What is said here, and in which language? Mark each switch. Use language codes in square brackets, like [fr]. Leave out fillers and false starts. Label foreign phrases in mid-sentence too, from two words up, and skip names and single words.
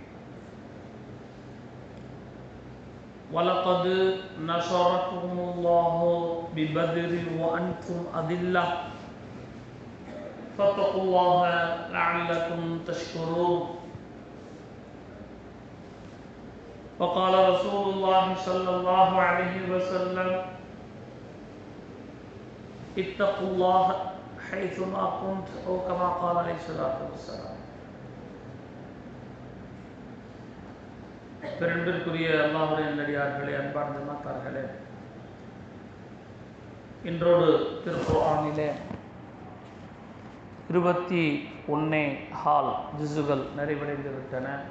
[ar] وَلَقَدْ نَصَرَكُمُ اللَّهُ بِبَدْرٍ وَأَنْتُمْ أَذِلَّةٌ فَاتَّقُوا اللَّهَ لَعَلَّكُمْ تَشْكُرُونَ. وقال رسول الله صلى الله عليه وسلم: اتقوا الله حيثما كنت، أو كما قال عليه الصلاة والسلام. [ta] பெரும்பிற்குரிய அல்லாஹ்வுடைய நல்லடியார்களே, அன்பார்ந்த மாத்தார்களே, இன்றோடு திருக்குர்ஆனிலே 21 ஜுஸுகள் நிறைவடைந்து விட்டன.